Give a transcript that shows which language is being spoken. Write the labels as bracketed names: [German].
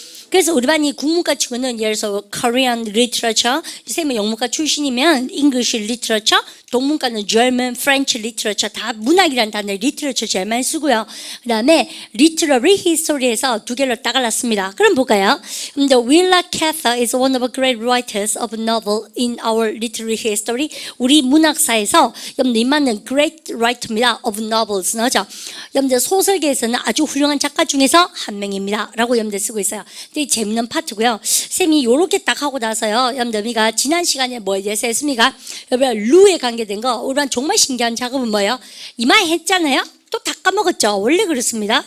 [Korean] 그래서 우리 반이 국문과 치고는 예를 들어서 Korean literature, 선생님은 영문과 출신이면 English literature, 동문과는 German, French literature, 다 문학이라는 단어 literature 제일 많이 쓰고요. 그 다음에 literary history에서 두 개로 따갈랐습니다. 그럼 볼까요? [English] Willa Cather is one of the great writers of novel in our literary history. [Korean] 우리 문학사에서 여러분들 이만은 [English] great writer [Korean] 입니다. [English] of novels. 나오죠? [Korean] 여러분들 소설계에서는 아주 훌륭한 작가 중에서 한 명입니다. 라고 여러분들 쓰고 있어요. 되게 재밌는 파트고요. 쌤이 요렇게 딱 하고 나서요. 여러분들 우리가 지난 시간에 뭐에 대해서 했습니까? 여러분 루에 관계된 거 우리가 정말 신기한 작업은 뭐예요? 이마에 했잖아요. 또 다 까먹었죠. 원래 그렇습니다.